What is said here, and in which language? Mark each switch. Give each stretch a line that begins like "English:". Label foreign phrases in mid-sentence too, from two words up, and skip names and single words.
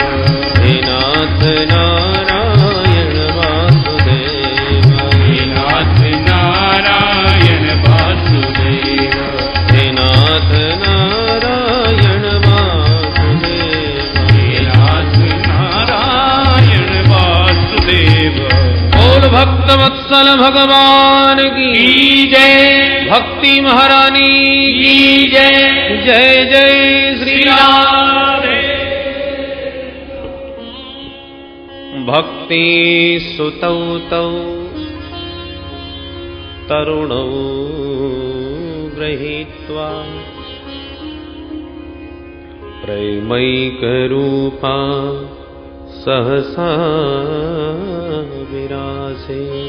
Hindi: हे नाथ नारायण वासुदेव, हे नाथ नारायण वासुदेव, हे नाथ नारायण वासुदेव, हे नाथ नारायण वासुदेव। बोल भक्त वत्सल भगवान की जय, भक्ति महारानी की जय। जय जय श्री राम।
Sanskrit: भक्ति सुतौ तौ तरुणौ गृहीत्वा प्रेमैकरूपा सहसा विरासे।